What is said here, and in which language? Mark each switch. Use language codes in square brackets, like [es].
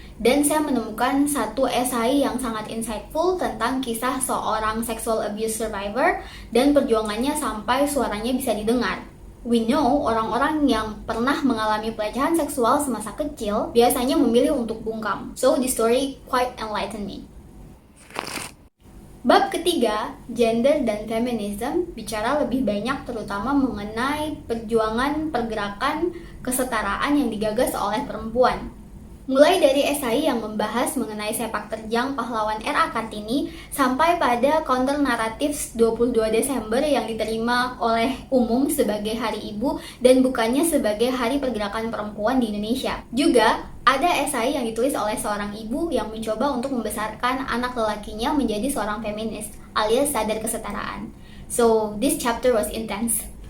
[id] Dan saya menemukan satu esai yang sangat insightful tentang kisah seorang sexual abuse survivor dan perjuangannya sampai suaranya bisa didengar. [en] We know [id] orang-orang yang pernah mengalami pelecehan seksual semasa kecil biasanya memilih untuk bungkam. [en] So this story quite enlightened me. [id] Bab ketiga, gender dan feminism, bicara lebih banyak terutama mengenai perjuangan pergerakan kesetaraan yang digagas oleh perempuan. Mulai dari esai yang membahas mengenai sepak terjang pahlawan R.A. Kartini sampai pada counter narratives 22 Desember yang diterima oleh umum sebagai Hari Ibu dan bukannya sebagai Hari Pergerakan Perempuan di Indonesia. Juga ada esai yang ditulis oleh seorang ibu yang mencoba untuk membesarkan anak lelakinya menjadi seorang feminis alias sadar kesetaraan. [en] So, this chapter was intense.